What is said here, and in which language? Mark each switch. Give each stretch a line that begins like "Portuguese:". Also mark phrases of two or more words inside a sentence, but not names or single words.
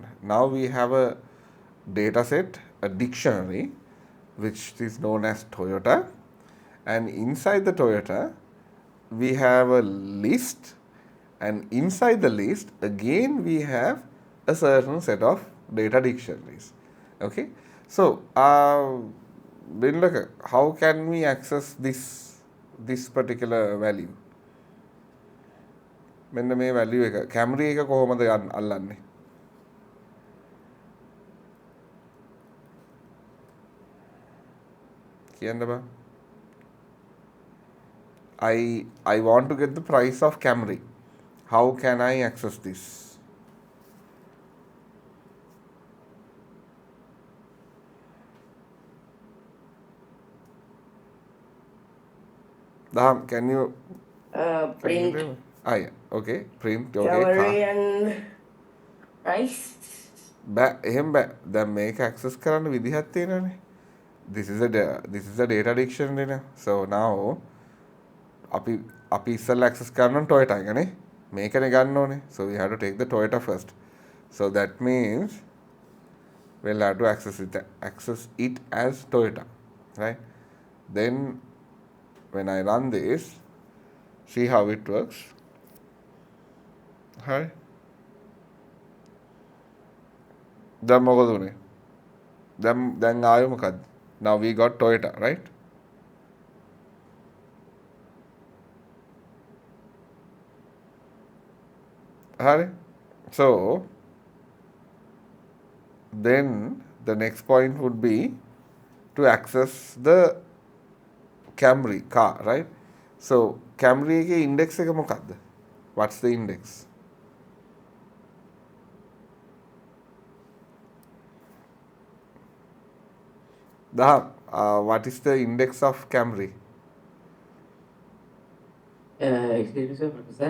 English: Now we have a data set, a dictionary, which is known as Toyota, and inside the Toyota we have a list, and inside the list again we have a certain set of data dictionaries. Okay, so how can we access this particular value?
Sinhala: මෙන්න මේ value එක Camry එක කොහොමද අල්ලන්නේ? කියන්න බා.
English: I want to get the price of Camry. How can I access this? Daham, can you Print yeah. Okay, print. Okay, Camry and price.
Sinhala: එහෙම බෑ. දැන් මේක access කරන්න විදිහක් තියෙනවනේ.
English: This is a data dictionary
Sinhala: නේ.
English: So now
Sinhala: අපි ඉස්සෙල්ලා access කරන්න Toyota එකනේ. මේකනේ ගන්න ඕනේ.
English: So we have to take the Toyota first. So that means we'll have to access it as Toyota, right? Then when I run this, see how it works. Hi.
Sinhala: දැන් මොකද උනේ? දැන් ආයෙ මොකද්ද?
English: Now we got Toyota, right? Hi. So then the next point would be to access the Camry car, right?
Sinhala: So Camry එකේ index එක මොකක්ද?
English: What's the index? What is the index of Camry? Excuse me, sir, Professor?